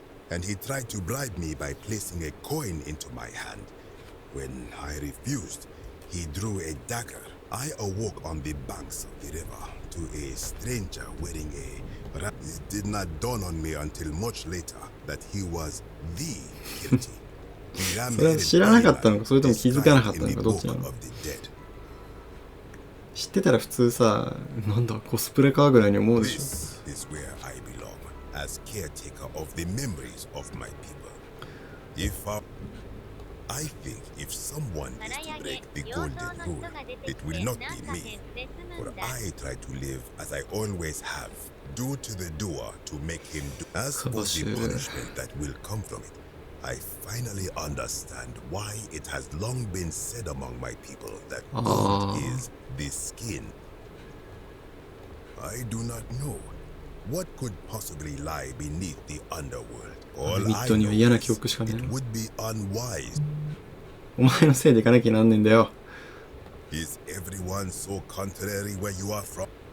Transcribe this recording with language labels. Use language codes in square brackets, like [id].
[en] And he tried to bribe me by placing a coin into my hand. When I refused, he drew a dagger. I awoke on the banks of the river to a stranger wearing a... It did not dawn on me until much later that he was the guilty. [ja] それは知らなかったのか、それとも気づかなかったのか、どっちなの？知ってたら普通さ、なんだコスプレかぐらいに思うでしょ。 [en] This is where I belong, as caretaker of the memories of my people. I think if someone is to break the golden rule, it will not be me. For I try to live as I always have, do to the doer to make him do. As for the punishment that will come from it, I finally understand why it has long been said among my people that gold is the skin. I do not know what could possibly lie beneath the underworld. All I know is it would be unwise. [ja] お前のせいで行かなきゃなんねんだよ。 [en] Is everyone so contrary where you are from?